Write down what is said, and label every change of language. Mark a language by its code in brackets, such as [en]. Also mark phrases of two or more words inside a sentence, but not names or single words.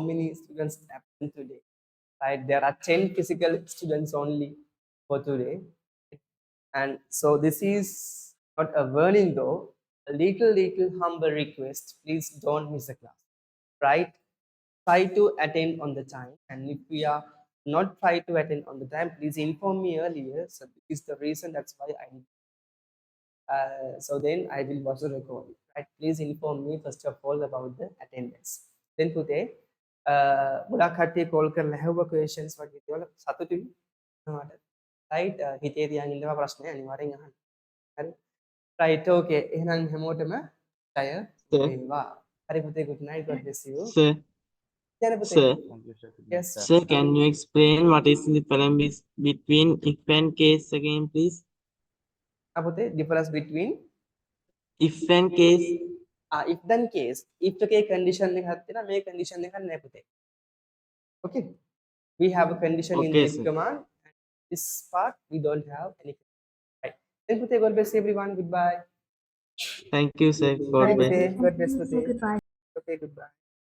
[en] many students absent today right there are 10 physical students only for today and so this is not a warning though a little humble request please don't miss a class right try to attend on the time and if we are not try to attend on the time please inform me earlier so this is the reason that's why I need so then I will watch the recording. Right? Please inform me first of all about the attendance. Then today, [si] ගොඩක් කට්ටිය කෝල් කරලා ඇහුවා questions වගේ දේවල් සතුටුයි නේද? right හිතේ තියන් ඉන්නවා ප්‍රශ්නේ අනිවාර්යෙන් අහන්න. හරි? [en] right okay [si] එහෙනම් හැමෝටම ජය වේවා. හරි පුතේ [en] good night God bless you. Sir, [si] කියන පුතේ. [en] sir, yes sir, can you explain what is the difference between if and case again, please? පුතේ difference between If and case. if then case if [si] එකේ condition එකක් තියෙනවා මේ condition එකක් නැහැ පුතේ [en] okay we have a condition in Okay, this sir. command this part we don't have any right then Puteh, God bless everyone goodbye Thank you, sir. God Bye, bless. Puteh. God bless Puteh. Goodbye. Okay goodbye